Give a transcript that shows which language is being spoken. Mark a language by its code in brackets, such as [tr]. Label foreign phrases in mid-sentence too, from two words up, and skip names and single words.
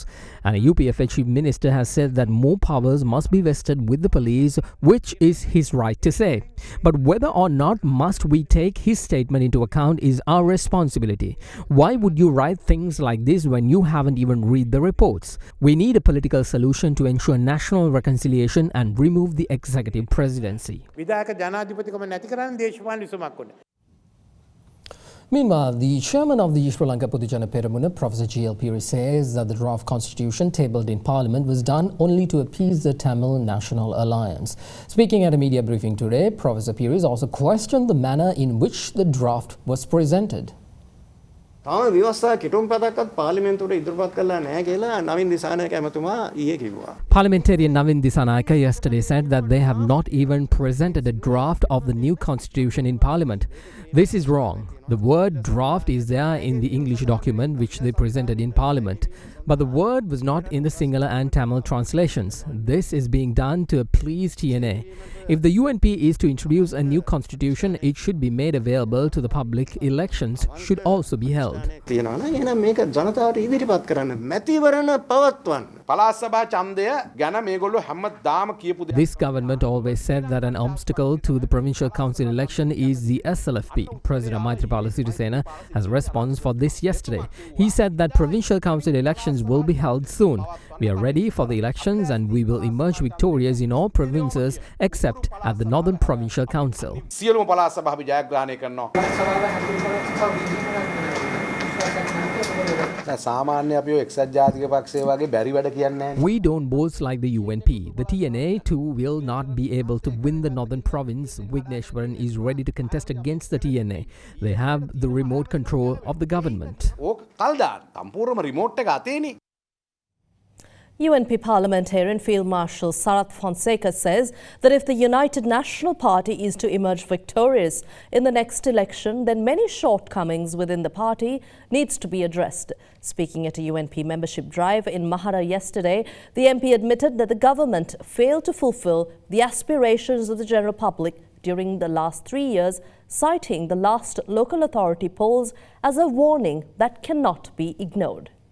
[en] And a UPFA chief minister has said that more powers must be vested with the police, which is his right to say. But whether or not must we take his statement into account is our responsibility. Why would you write things like this when you haven't even read the reports? We need a political solution to ensure national reconciliation and remove the executive presidency. [si] විධායක ජනාධිපතිකම නැති කරන්න දේශපාලන විසමක් ඕනේ. [en] Meanwhile, the chairman of the Sri Lanka Pudujana Peramuna, Professor G.L. Piri, says that the draft constitution tabled in Parliament was done only to appease the Tamil National Alliance. Speaking at a media briefing today, Professor Piri also questioned the manner in which the draft was presented. [si] තාම ව්‍යවස්ථා කිටුම් පදක්වත් පාර්ලිමේන්තුවට ඉදිරිපත් කළා නැහැ කියලා නවින් දිසානායක ඇමතුමා ඊයේ කිව්වා. [en] Parliamentarian Navin Disanayake yesterday said that they have not even presented a draft of the new constitution in Parliament. This is wrong. The word draft is there in the English document which they presented in Parliament. But the word was not in the Sinhala and Tamil translations. This is being done to please TNA. If the UNP is to introduce a new constitution, it should be made available to the public. Elections should also be held. [si] තියෙනවා නම් එහෙනම් මේක ජනතාවට ඉදිරිපත් කරන්න මැතිවරණ පවත්වන්න. පළාත් සභා ඡන්දය ගැන මේගොල්ලෝ හැමදාම කියපු දේ. [en] This government always said that an obstacle to the provincial council election is the SLFP. President Maithripala Sirisena has a response for this yesterday. He said that provincial council elections will be held soon. We are ready for the elections and we will emerge victorious in all provinces except at the Northern Provincial Council. [si] සියලුම පළාත් සභා අපි ජයග්‍රහණය කරනවා. සාමාන්‍ය අපි ඔය එක්සත් ජාතික පක්ෂය වගේ බැරි වැඩ කියන්නේ නැහැ. [en] We don't boast like the UNP. The TNA too will not be able to win the Northern Province. Vigneshwaran is ready to contest against the TNA. They have the remote control of the government. [si] ඕක කල් දාන්න. සම්පූර්ණම රිමෝට් එක අතේනේ. [en] UNP parliamentarian Field Marshal Sarath Fonseca says that if the United National Party is to emerge victorious in the next election, then many shortcomings within the party needs to be addressed. Speaking at a UNP membership drive in Mahara yesterday, the MP admitted that the government failed to fulfill the aspirations of the general public during the last 3 years, citing the last local authority polls as a warning that cannot be ignored.